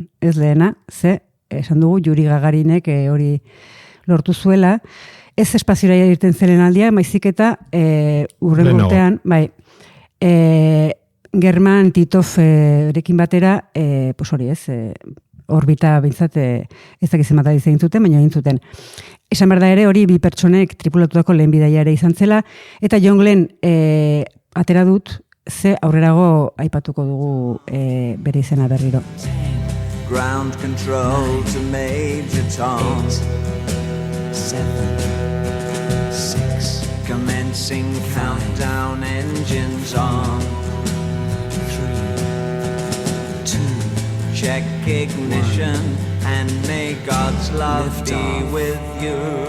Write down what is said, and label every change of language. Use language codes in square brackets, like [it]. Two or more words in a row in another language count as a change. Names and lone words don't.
[eu] Ez lehena, esan dugu, Yuri Gagarinek hori lortu zuela, ez espaziora irten zelen aldia, maizik eta urren urtean, bai, German Titov rekin batera, hori ez, orbita bintzat ez dakizen bat egin zuten, baina egin zuten. Esan behar da ere hori bi pertsonek tripulatutako lehen bidaia ere izan zela, eta John Glenn atera dut, ze aurrerago aipatuko dugu bere izena berriro. [en] Ground control to Major Tom. 7, 6, Commencing countdown, engines on. 3, 2, check ignition, and may God's love be with you.